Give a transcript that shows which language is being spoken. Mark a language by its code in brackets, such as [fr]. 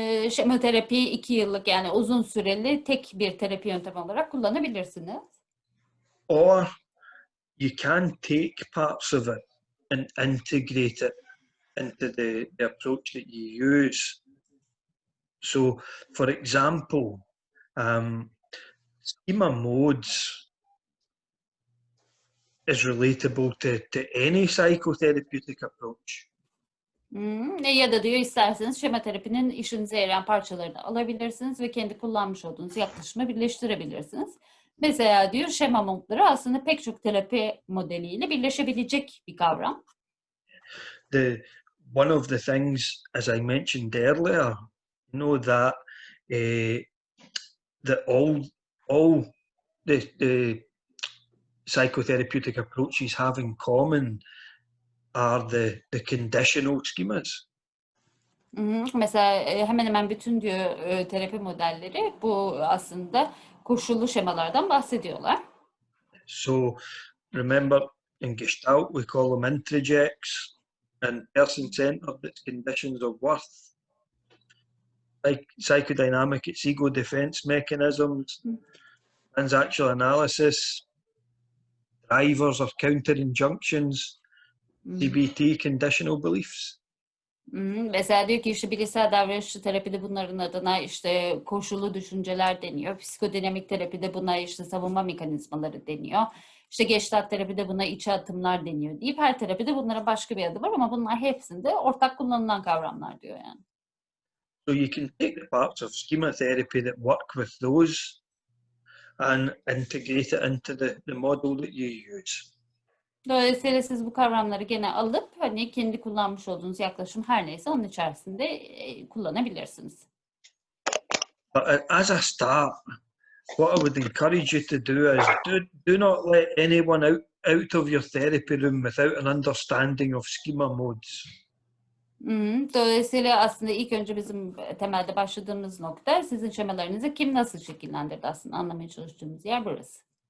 [tr] Şema terapi 2 yıllık yani uzun süreli tek bir terapi yöntemi olarak kullanabilirsiniz. [en] Or you can take parts of it and integrate it into the approach that you use. So, for example, schema modes is relatable to any psychotherapeutic approach. [tr] Ya da diyor isterseniz şema terapinin işinize yarayan parçalarını alabilirsiniz ve kendi kullanmış olduğunuz yaklaşımı birleştirebilirsiniz. Mesela diyor şema modları aslında pek çok terapi modeliyle birleşebilecek bir kavram. [en] One of the things, as I mentioned earlier, that all the psychotherapeutic approaches have in common are the conditional schemas. [tr] Mesela hemen hemen bütün diyor terapi modelleri bu aslında koşullu şemalardan bahsediyorlar. [en] So remember, in Gestalt we call them introjects, and person-centered it's conditions of worth. Like psychodynamic, it's ego defense mechanisms, transactional analysis, drivers or counter injunctions, CBT, conditional beliefs. [tr] Mesela diyor ki işte bilişsel davranışçı terapide bunların adına işte koşullu düşünceler deniyor. Psikodinamik terapide buna işte savunma mekanizmaları deniyor. İşte Gestalt terapide buna içe atımlar deniyor deyip her terapide bunlara başka bir adı var ama bunlar hepsinde ortak kullanılan kavramlar diyor yani. [en] So you can take the parts of schema therapy that work with those and integrate it into the model that you use. [tr] Dolayısıyla siz bu kavramları gene alıp hani kendi kullanmış olduğunuz yaklaşım her neyse onun içerisinde kullanabilirsiniz. [en] But as a start, what I would encourage you to do is do not let anyone out of your therapy room without an understanding of schema modes. [tr] Dolayısıyla aslında ilk önce bizim temelde başladığımız nokta sizin şemalarınızı kim nasıl şekillendirdi aslında anlamaya çalıştığımız yer burası.